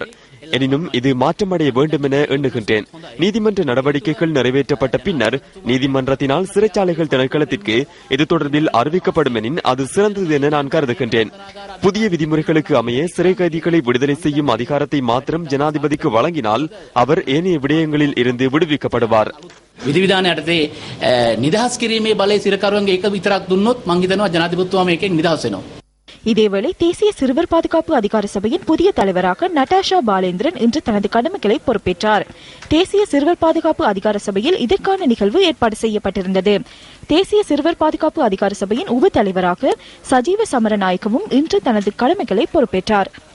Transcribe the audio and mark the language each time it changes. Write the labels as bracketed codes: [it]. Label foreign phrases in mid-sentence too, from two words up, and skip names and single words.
[ta] எனினும் இது மாற்றமடைய வேண்டும் என எண்ணுகின்றேன். நீதிமன்ற நடவடிக்கைகள் நிறைவேற்றப்பட்ட பின்னர் நீதிமன்றத்தினால் சிறைச்சாலைகள் திணைக்களத்திற்கு இது தொடர்பில் அறிவிக்கப்படும் எனின் அது சிறந்தது என நான் கருதுகின்றேன். புதிய விதிமுறைகளுக்கு அமைய சிறை கைதிகளை விடுதலை செய்யும் அதிகாரத்தை மாத்திரம் ஜனாதிபதிக்கு வழங்கினால் அவர் ஏனைய விடயங்களில் இருந்து விடுவிக்கப்படுவார். [si] විධිවිධාන යටතේ නිදහස් කිරීමේ බලය සිරකරුවන්ගේ එක විතරක් දුන්නොත් මං හිතනවා ජනාධිපතිතුමා මේකෙන් නිදහස් වෙනවා. [ta] இதேவேளை தேசிய சிறுவர் பாதுகாப்பு அதிகார சபையின் புதிய தலைவராக நட்டாஷா பாலேந்திரன் இன்று தனது கடமைகளை பொறுப்பேற்றார். தேசிய சிறுவர் பாதுகாப்பு அதிகார சபையில் இதற்கான நிகழ்வு ஏற்பாடு செய்யப்பட்டிருந்தது. தேசிய சிறுவர் பாதுகாப்பு அதிகார சபையின் உப தலைவராக சஜீவ சமரநாயக்கவும் இன்று தனது கடமைகளை பொறுப்பேற்றார்.